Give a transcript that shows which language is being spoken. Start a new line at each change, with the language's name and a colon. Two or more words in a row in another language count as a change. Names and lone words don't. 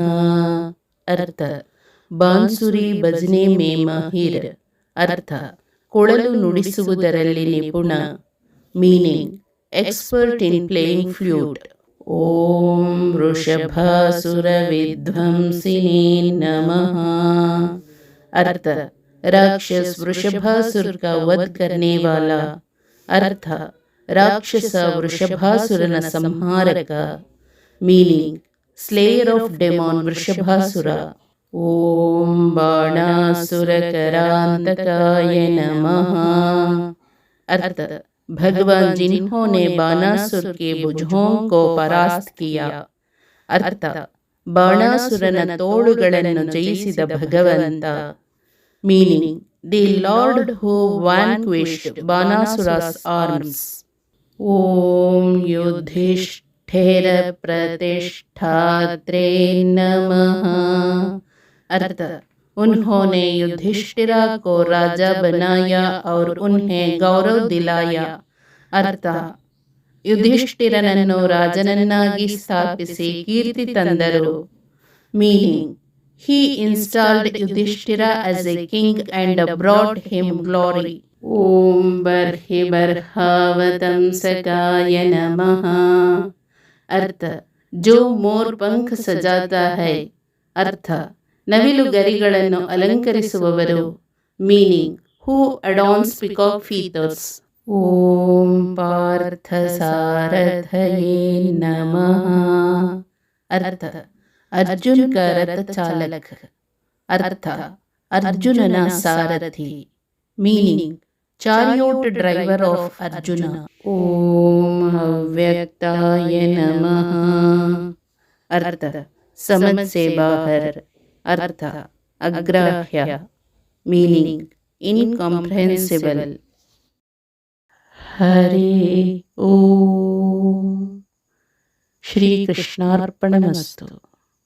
Hindi: अर्थ बांसुरी बजाने में माहिर.
Kannada: ಅರ್ಥ ಕೊಳಲು ನುಡಿಸುವುದರಲ್ಲಿ ನಿಪುಣ.
English: Meaning expert in playing flute.
Sanskrit: ಓಂ ವೃಷಭಾಸುರ ವಿಧ್ವಂಸಿನೇ ನಮಃ.
Hindi: अर्थ राक्षस वृषभासुर का वध करने वाला. अर्थ राक्षस
Kannada: वृषभासुरನ ಸಂಹಾರಕ.
English: Meaning slayer of demon Vrishabhasura.
Sanskrit: ಓಂ ಬಾಣಾಸುರ करांतकाय नमः.
Hindi: अर्थ भगवान जिन्होंने बाणासुर के भुजों को परास्त किया.
Kannada: अर्थ ಬಾಣಾಸುರನ ತೋಳುಗಳನ್ನು ಜಯಿಸಿದ ಭಗವಂತ.
English: Meaning the Lord who vanquished Banasura's arms.
Sanskrit: ಓಂ ಯುಧಿಷ್ಠಿರ ಪ್ರತಿಷ್ಠಾತ್ರೇ ನಮಃ.
Hindi: अर्थ उन्होंने युधिष्ठिरा को राजा बनाया और उन्हें गौरव दिलाया.
Kannada: अर्थ ಯುಧಿಷ್ಠಿರನನ್ನು ರಾಜನನ್ನಾಗಿ ಸ್ಥಾಪಿಸಿ ಕೀರ್ತಿ ತಂದರು.
English: Meaning he installed Yudhishthira as a king and brought him glory.
Sanskrit: ಓಂ ಬರ್ಹಿ ಬರ್ಹಾವತಂಸಕಾಯ ನಮಃ.
Hindi: अर्थ जो मोर पंख सजाता है.
Kannada: अर्थ ನವಿಲು ಗರಿಗಳನ್ನು ಅಲಂಕರಿಸುವವರು.
English: Meaning who adorns peacock feathers.
Sanskrit: ಓಂ ಪಾರ್ಥ ಸಾರಥಯೇ ನಮಃ.
Hindi: अर्थ अर्जुन का रथ चालक.
Kannada: अर्थ अर्जुनನ ಸಾರಥಿ.
English: Meaning chariot driver of Arjuna.
Sanskrit: ಓಂ ಅವ್ಯಕ್ತಾಯ ನಮಃ.
Hindi: अर्थ समझ से बाहर. अर्थ अग्राह्य.
English: Meaning incomprehensible.
Sanskrit: हरे ओम. श्री कृष्णार्पणमस्तु.